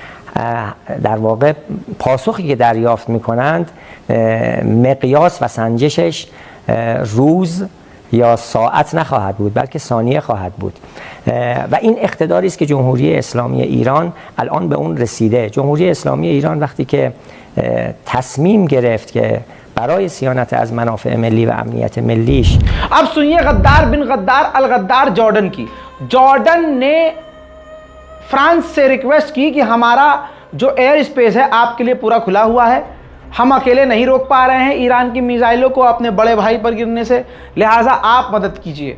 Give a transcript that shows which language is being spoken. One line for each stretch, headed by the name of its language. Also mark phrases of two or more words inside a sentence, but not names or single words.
Persian: در واقع پاسخی که دریافت می‌کنند مقیاس و سنجشش روز یا ساعت نخواهد بود بلکه ثانیه خواهد بود و این اقتداری است که جمهوری اسلامی ایران الان به اون رسیده. جمهوری اسلامی ایران وقتی که تصمیم گرفت که برای صیانت از منافع ملی و امنیت ملیش.
Hindi: अब सुनिए गद्दार बिन गद्दार अलगद्दार जॉर्डन की। जॉर्डन ने फ्रांस से रिक्वेस्ट की कि हमारा जो
English: air space
Hindi: है आपके लिए पूरा खुला हुआ है, हम अकेले नहीं रोक पा रहे हैं ईरान की मिसाइलों को अपने बड़े भाई पर गिरने से, लिहाजा आप मदद कीजिए।